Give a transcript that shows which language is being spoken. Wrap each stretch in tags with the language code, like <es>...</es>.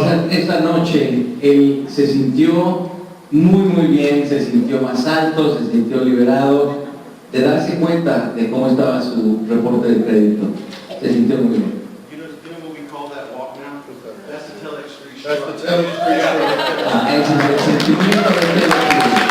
<es>Esa noche él se sintió muy bien, se sintió más alto, se sintió liberado de darse cuenta de cómo estaba su reporte de crédito. Se sintió muy bien.</es> <en>You know what we call that walk now? That's the TelexFREE That's the TelexFREE.</en> <es>Ese es el sentimiento de TelexFREE.</es>